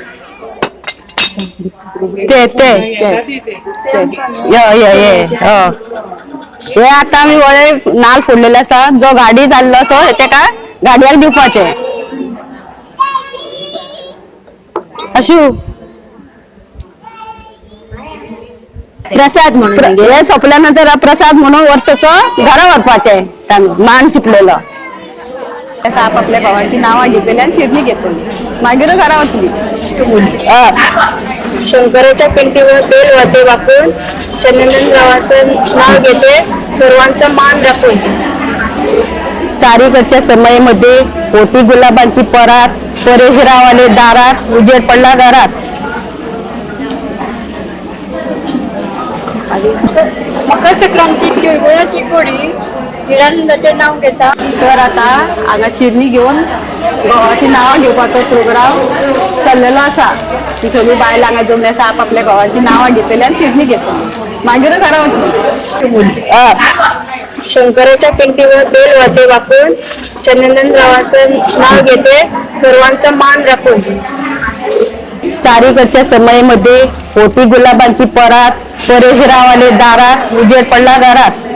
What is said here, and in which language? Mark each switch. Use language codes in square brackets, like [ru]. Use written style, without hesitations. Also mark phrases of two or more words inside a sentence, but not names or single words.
[kok] ते हे आता आम्ही वळे नाल फोडलेले आसा जो गाडी जाल्लो असो तेका गाडयाक दिवपाचे अशू प्रसाद म्हणून हे सोपल्यानंतर प्रसाद म्हणून वर्साचो घरा व्हरपाचे मान शिपलेलो आपापल्या भावांची नावां घेतली आणि शिरणी घेतली मागीर घरा वतली [mr] शंकराच्या पिंटीवर बेल वाटे वाकून चंदनरावाचं नाव घेते सर्वांचा मान राखून चारीकडच्या समयीमध्ये होती गुलाबांची परात परेशरावाले दारात उजेड पडला घरात मकर संक्रांती तिळगुळाची गोडी हिरानंदाचे नाव घेता [kok] तर आता हांगा शिरणी घेऊन गावाची नावां घेवपाचो प्रोग्राम चाललेलो आसा ती सगळी बायलां हांगा जमली आसा आपापल्या गावाची नावां घेतली आणि शिरणी घेतली मागीर घरा वतली [mr] शंकराच्या पिंटीवर बेल वाटे वाकून चंदनरावाचं नाव घेते सर्वांचा मान राखून चारीकडच्या समयीमध्ये होती गुलाबांची परात परेशरावाले दारात उजेड पडला घरात